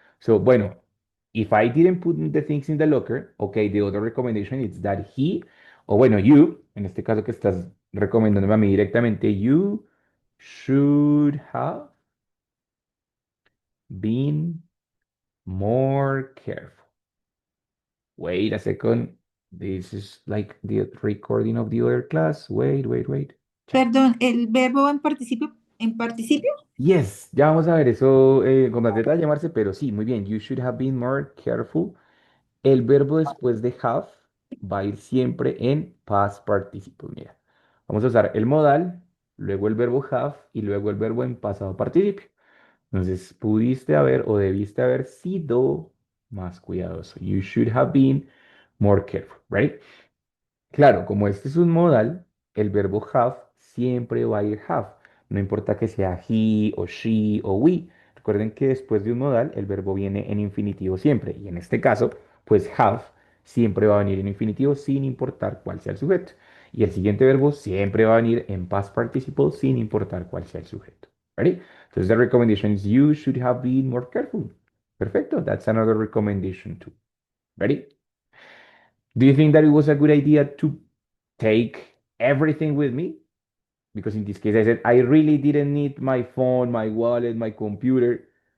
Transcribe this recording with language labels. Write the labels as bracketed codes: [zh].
[en] So, bueno, if I didn't put the things in the locker, okay, the other recommendation is that he, [es] o bueno, [en] you, [es] en este caso que estás recomendándome a mí directamente, [en] you should have been more careful. Wait a second. This is like the recording of the other class. Wait. [es] Perdón, ¿el verbo va en participio? ¿En participio? Yes, ya vamos a ver eso con más detalle, Marce, pero sí, muy bien. [en] You should have been more careful. [es] El verbo después de have va a ir siempre en past participle. Mira, vamos a usar el modal, luego el verbo have y luego el verbo en pasado participio. Entonces, pudiste haber o debiste haber sido más cuidadoso. [en] You should have been more careful, right? [es] Claro, como este es un modal, el verbo have siempre va a ir have. No importa que sea he o she o we. Recuerden que después de un modal, el verbo viene en infinitivo siempre. Y en este caso, pues have siempre va a venir en infinitivo sin importar cuál sea el sujeto. Y el siguiente verbo siempre va a venir en past participle sin importar cuál sea el sujeto. ¿Ready? Entonces, [en] the recommendation is you should have been more careful. [es] Perfecto. [en] That's another recommendation too. Ready? Do you think that it was a good idea to take everything with me? Because in this case, I said I really didn't need my phone, my wallet, my computer.